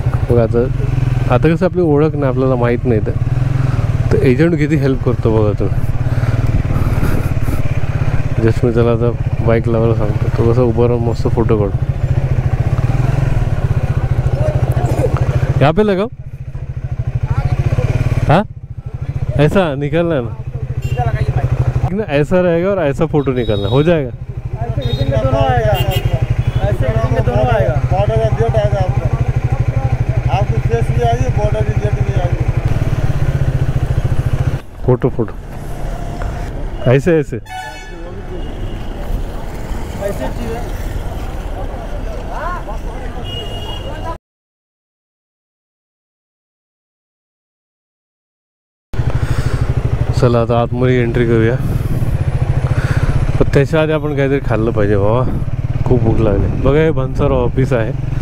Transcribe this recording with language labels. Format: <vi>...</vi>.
<mr>बघा आता कसं आपली ओळख नाही आपल्याला माहीत नाही तर एजंट किती हेल्प करतो बघा तुम्ही जस्ट मी त्याला आता बाईक लावायला सांगतो तो कसं उभं राहून मस्त फोटो काढतो</mr> <hi>यहाँ पे लगाओ हाँ ऐसा निकलना है ना ऐसा रहेगा और ऐसा फोटो निकलना हो जाएगा दोनों आएगा ऐसे दोनों आएगा बॉर्डर का डेट आएगा आपकी फेस भी आएगी बॉर्डर की डेट भी आएगी फोटो ऐसे ऐसे</hi> <mr>चला आता आतमध्ये एंट्री करूया पण त्याच्या आधी आपण काहीतरी खाल्लं पाहिजे बाबा खूप भूक लागली बघा हे भन्सर ऑफिस आहे</mr>